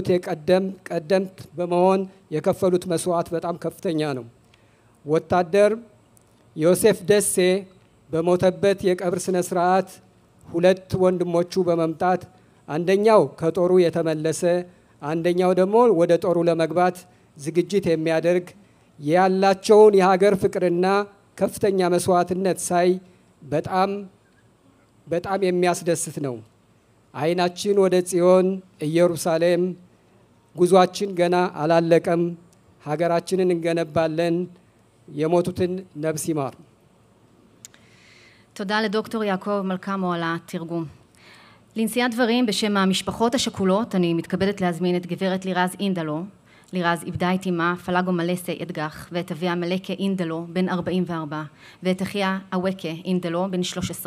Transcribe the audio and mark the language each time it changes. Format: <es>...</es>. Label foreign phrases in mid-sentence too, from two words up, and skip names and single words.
<am>ቀደምት በመሆን የከፈሉት መስዋዕት በጣም ከፍተኛ ነው። ወታደር ዮሴፍ ደሴ በሞተበት የቀብር ስነ ስርዓት ሁለት ወንድሞቹ በመምጣት አንደኛው ከጦሩ የተመለሰ አንደኛው ደግሞ ወደ ጦሩ ለመግባት ዝግጅት የሚያደርግ ያላቸውን የሀገር ፍቅርና ከፍተኛ መስዋዕትነት ሳይ በጣም የሚያስደስት ነው። አይናችን ወደ ጽዮን ኢየሩሳሌም፣ ጉዟችን ገና አላለቀም። ሀገራችንን እንገነባለን። የሞቱትን ነፍስ ይማር።</am> <he>תודה לדוקטור יעקב מלקמו על התרגום. לנשיאת דברים בשם המשפחות השכולות, אני מתכבדת להזמין את גברת לירז אינדלו. לירז איבדה את אמה פלגו מלסה אדגח, ואת אביה מלכה אינדלו בן 44, ואת אחיה אווקה אינדלו בן 13.</he>